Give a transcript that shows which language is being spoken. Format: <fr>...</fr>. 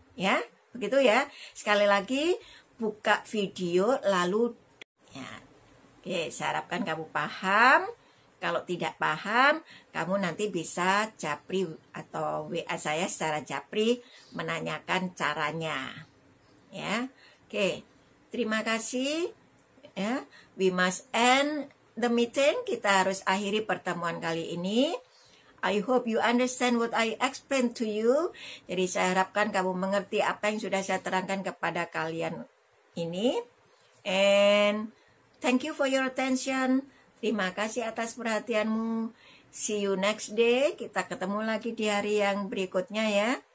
<id>Ya, begitu ya. Sekali lagi, buka video lalu ya. Oke, saya harapkan kamu paham. Kalau tidak paham, kamu nanti bisa japri atau WA saya secara japri menanyakan caranya. Ya, oke. Terima kasih.</id> <en>Ya, we must end the meeting.</en> <id>Kita harus akhiri pertemuan kali ini.</id> <en>I hope you understand what I explained to you.</en> <id>Jadi saya harapkan kamu mengerti apa yang sudah saya terangkan kepada kalian ini.</id> <en>And Thank you for your attention.</en> <id>Terima kasih atas perhatianmu.</id> <en>See you next day.</en> <id>Kita ketemu lagi di hari yang berikutnya ya.</id>